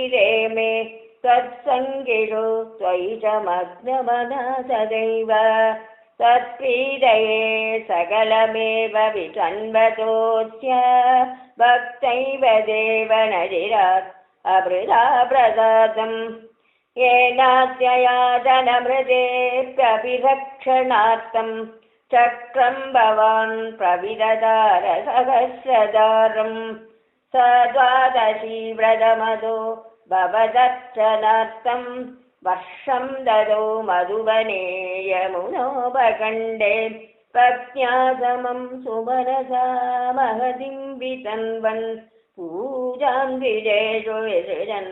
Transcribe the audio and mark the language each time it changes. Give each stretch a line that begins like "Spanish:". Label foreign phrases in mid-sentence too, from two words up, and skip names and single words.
Sanskrit: रेमे तत्सङ्गिषु त्वयि च मग्नमनः सदैव तत्प्रीतये सकलमेव विष्णवतोऽस्य भक्तैव देवनजिरात् अमृता प्रसादं येनात्ययातनमृतेऽप्यभिरक्षणार्थं चक्रं भवान् प्रविदधार सहस्रधारं स द्वादशी व्रतमदो भवदर्शनार्थं वर्षं ददो मधुवने यमुनोपकण्डे पत्न्या समं सुमनसा महतीं वितन्वन् पूजां द्विजेषु विसृजन्